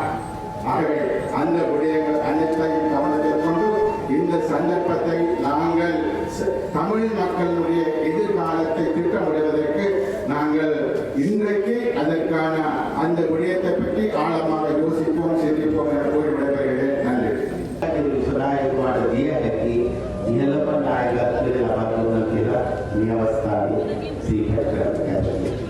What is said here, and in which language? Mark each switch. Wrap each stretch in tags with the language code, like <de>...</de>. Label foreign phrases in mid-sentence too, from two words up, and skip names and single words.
<ta>ஆகவே அந்த விடயங்கள் அனைத்தையும் கவனத்தில் கொண்டு இந்த சந்தர்ப்பத்தை நாங்கள் தமிழ் மக்களுடைய எதிர்காலத்தை திட்டமிடுவதற்கு நாங்கள் இன்றைக்கு அதற்கான அந்த விடயத்தை பற்றி ஆழமாக யோசிப்போம் சிந்திப்போம் என கூறி விடைபெறுகிறேன். நன்றி.</ta> <si>විසුනායකවාට දිය හැකි ඉහළම නායකත්වයට ලබා දුන්නා කියලා මේ අවස්ථාවේ සිහිපත් කරන්න කැමැතියි.</si>